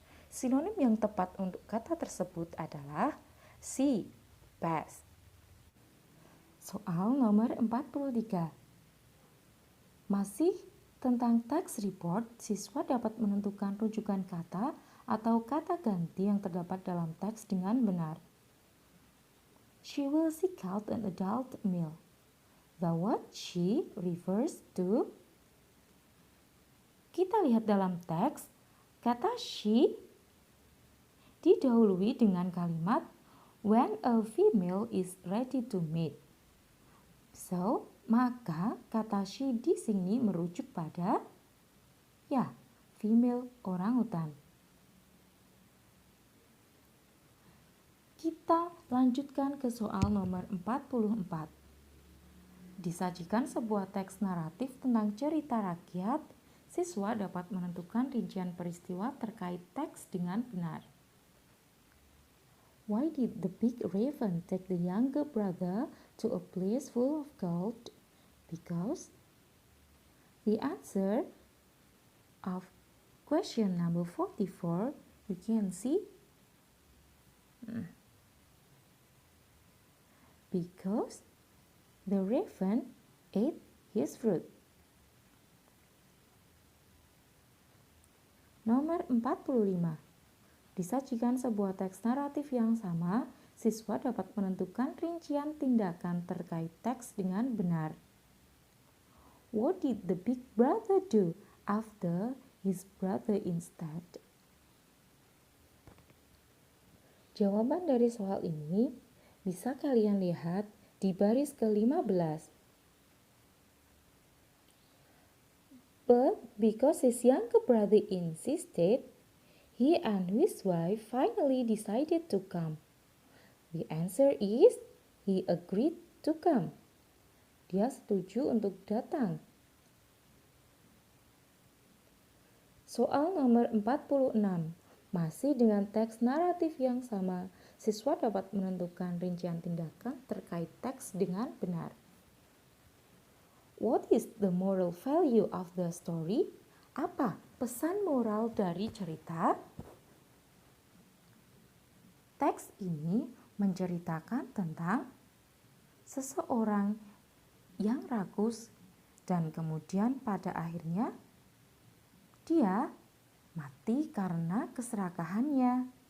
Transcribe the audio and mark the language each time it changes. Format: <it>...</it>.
<id>Sinonim yang tepat untuk kata tersebut adalah C. Pass. Soal nomor 43. Masih tentang teks report, siswa dapat menentukan rujukan kata atau kata ganti yang terdapat dalam teks dengan benar.</id> <en>She will seek out an adult male. The word she refers to.</en> <id>Kita lihat dalam teks, kata she didahului dengan kalimat</id> <en>when a female is ready to mate.</en> <id>So, maka kata she di sini merujuk pada</id> <en>female orangutan.</en> <id>Kita lanjutkan ke soal nomor 44. Disajikan sebuah teks naratif tentang cerita rakyat, siswa dapat menentukan rincian peristiwa terkait teks dengan benar.</id> <en>Why did the big raven take the younger brother to a place full of gold? Because the answer of question number 44, you can see because the raven ate his fruit.</en> <id>Nomor 45. Disajikan sebuah teks naratif yang sama, siswa dapat menentukan rincian tindakan terkait teks dengan benar.</id> <en>What did the big brother do after his brother instead?</en> <id>Jawaban dari soal ini bisa kalian lihat di baris ke-15.</id> <en>But because his younger brother insisted, he and his wife finally decided to come. The answer is he agreed to come.</en> <id>Dia setuju untuk datang. Soal nomor 46. Masih dengan teks naratif yang sama, siswa dapat menentukan rincian tindakan terkait teks dengan benar.</id> <en>What is the moral value of the story?</en> <id>Apa pesan moral dari cerita? Teks ini menceritakan tentang seseorang yang rakus dan kemudian pada akhirnya dia mati karena keserakahannya.</id>